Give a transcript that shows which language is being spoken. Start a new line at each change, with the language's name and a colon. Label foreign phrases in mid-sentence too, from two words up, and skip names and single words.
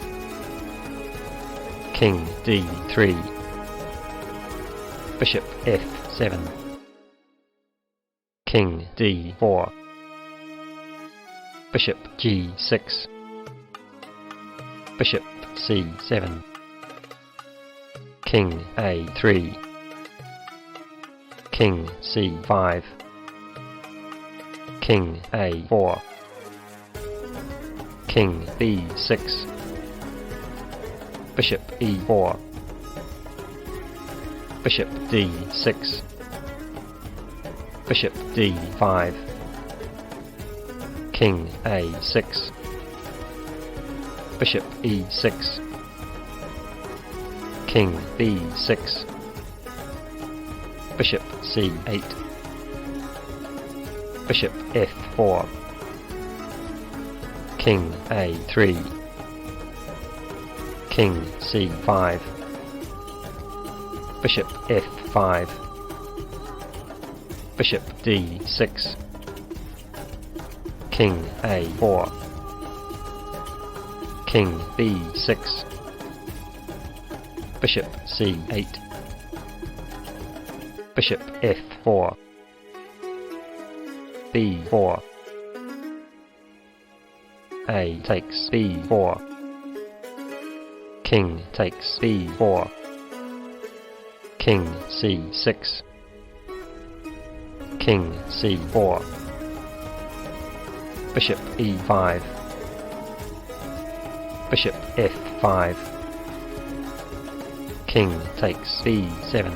English: King d3. Bishop f7. King d4. Bishop g6. Bishop c7. King a3. King c5. King a4. King b6. Bishop e4. Bishop d6. Bishop d5. King a6. Bishop e6. King b6. Bishop c8. Bishop f4. King a3. King c5. Bishop f5. Bishop d6. King a4. King b6. Bishop c8. Bishop f4. b4. A takes b4. King takes b4. King c6. King c4. Bishop e5. Bishop f5. King takes b7.